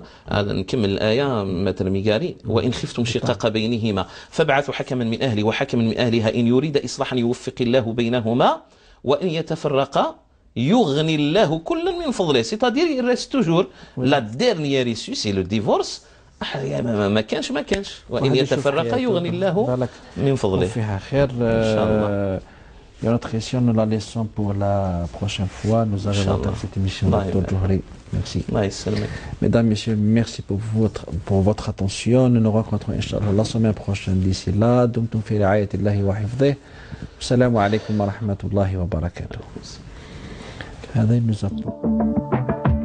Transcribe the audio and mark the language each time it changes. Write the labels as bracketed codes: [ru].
[ar] نكمل الآية مثل ميقاري وإن خفتم شقاق بينهما فابعثوا حكما من أهلي وحكما من أهلها إن يريد إصلاحا يوفق الله بينهما وإن يتفرقا يغني الله كلا من فضله. [fr] C'est-à-dire il reste toujours la dernière issue, c'est le divorce. [ar] ما كانش وإن يتفرقا يغني الله من فضله. فيها خير إن شاء الله. [fr] Et notre question, nous la laissons pour la prochaine fois. Nous arrivons à cette émission, Dr Djouhri. Merci. Mesdames, Messieurs, merci pour votre attention. Nous nous rencontrons, Inch'Allah, la semaine prochaine. D'ici là, [ar] دمتم في رعاية الله وحفظه. السلام عليكم ورحمة الله وبركاته. هذا [fr] nous